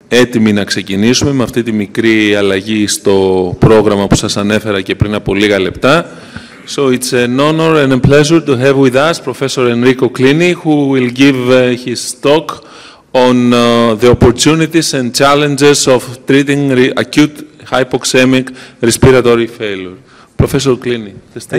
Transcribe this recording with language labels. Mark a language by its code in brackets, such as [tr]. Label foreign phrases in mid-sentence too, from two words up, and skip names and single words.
[el] έτοιμοι να ξεκινήσουμε με αυτή τη μικρή αλλαγή στο πρόγραμμα που σας ανέφερα και πριν από λίγα λεπτά. [en] So it's an honor and a pleasure to have with us Professor Enrico Clini, who will give his talk on the opportunities and challenges of treating acute hypoxemic respiratory failure. Professor Clini, the stage